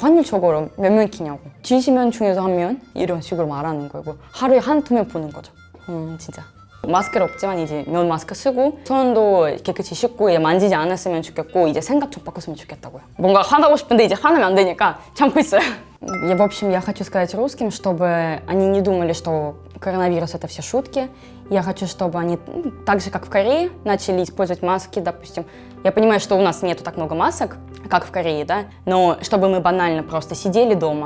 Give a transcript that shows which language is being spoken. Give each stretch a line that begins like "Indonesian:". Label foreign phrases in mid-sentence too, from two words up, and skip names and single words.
Korean: 확률적으로 몇 명 키냐고. 70명 중에서 한 명? 이런 식으로 말하는 거고 하루에 한두 명 보는 거죠. 진짜. 마스크는 없지만 이제 면 마스크 쓰고 손도 깨끗이 씻고 이제 만지지 않았으면 좋겠고 이제 생각 좀 바꿨으면 좋겠다고요. 뭔가 화나고 싶은데 이제 화나면 안 되니까 참고 있어요.
Russian: В общем, я хочу сказать русским, чтобы они не думали, что коронавирус это все шутки. Я хочу, чтобы они, так же как в Корее, начали использовать маски, допустим. Я понимаю, что у нас нету так много масок, как в Корее, да, но чтобы мы банально просто сидели дома.